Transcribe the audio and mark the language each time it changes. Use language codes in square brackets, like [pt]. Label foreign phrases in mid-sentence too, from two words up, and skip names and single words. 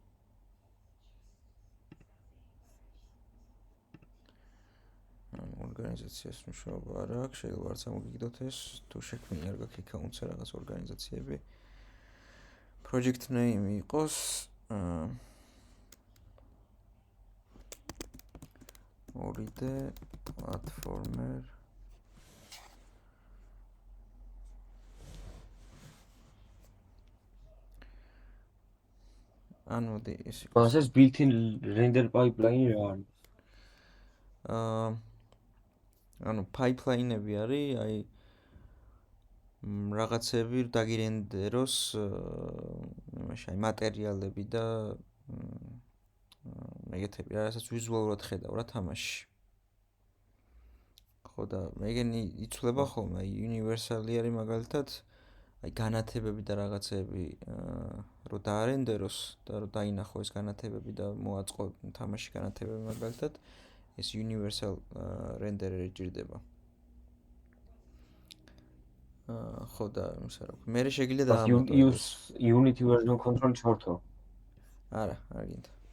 [ka] ორგანიზაციას მნიშვნელობა არ აქვს, შეიძლება არც ამოგიგდოთ ეს, თუ შექმნილი არ გაქვს account-ზე რაღაც ორგანიზაციები. [en] Project name [ka] იყოს ორიდე platformer მოდი ის მას ეს [en] built-in render pipeline [ka] რა არის? pipeline-ები არის, აი რაღაცები დაგირენდეროს, იმაში აი მატერიალები და ეგეთები, რასაც ვიზუალურად ხედავ რა თამაში. ხო და მეგენი იცვლება ხოლმე, აი universal-ი არის მაგალითად, აი განათებები და რაღაცები რო დაარენდეროს და რო დაინახო ეს განათებები და მოაწყო თამაში განათებები მაგალითად, ეს [en] universal renderer [ka] ჭირდება. ხო და იმისა რა. მე შეგიძლია დაამატო ეს [en] Unity version control [ka] ჩართო. არა, არ გინდა.